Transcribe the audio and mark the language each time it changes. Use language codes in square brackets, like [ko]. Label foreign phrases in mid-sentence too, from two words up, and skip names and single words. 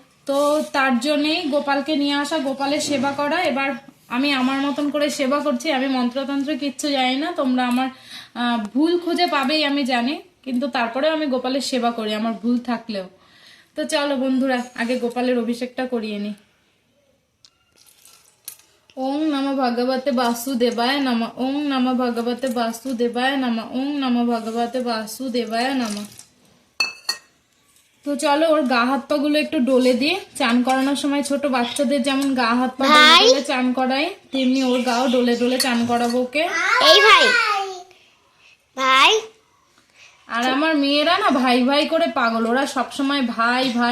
[bn] তো তার জন্যেই গোপালকে নিয়ে আসা, গোপালের সেবা করা। এবার আমি আমার মতন করে সেবা করছি, আমি মন্ত্রতন্ত্র কিচ্ছু জানি না, তোমরা আমার ভুল খুঁজে পাবেই আমি জানি, কিন্তু তারপরেও আমি গোপালের সেবা করি আমার ভুল থাকলেও। তো চলো বন্ধুরা, আগে গোপালের অভিষেকটা করিয়ে নি। [sa] ওং নমঃ ভগবতে বাসুদেবায় নমঃ, ওং নমঃ ভগবতে বাসুদেবায় নমঃ, ওং নমঃ ভগবতে বাসুদেবায় নমঃ। [bn] তো চলো ওর গা হাত পা গুলো একটু ডলে দিয়ে, চান করানোর সময় ছোট বাচ্চাদের যেমন গা হাত পা ডলে ডলে চান করাই, তেমনি ওর গাও ডলে ডলে চান করাবো ওকে। এই ভাই ভাই আর আমার মেয়েরা না ভাই ভাই করে পাগল, ওরা সবসময় ভাই ভাই